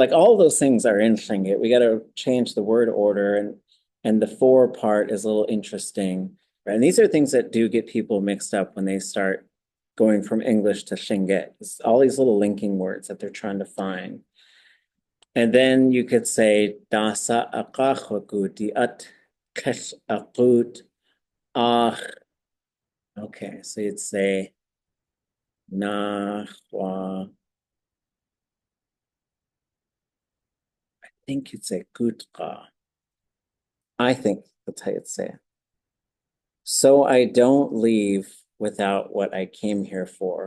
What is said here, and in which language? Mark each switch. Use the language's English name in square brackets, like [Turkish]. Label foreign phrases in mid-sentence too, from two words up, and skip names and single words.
[English] Like all those things are in Tlingit. We got to change the word order, and the for part is a little interesting. Right? And these are things that do get people mixed up when they start going from English to Tlingit. It's all these little linking words that they're trying to find. And then you could say [Tlingit] Daṣaya ʻakatuwaneek kesh aqud ach. [English] Okay, so you'd say Nahwa. I think you'd say Gutqa. I think that's how you'd say it. So I don't leave without what I came here for.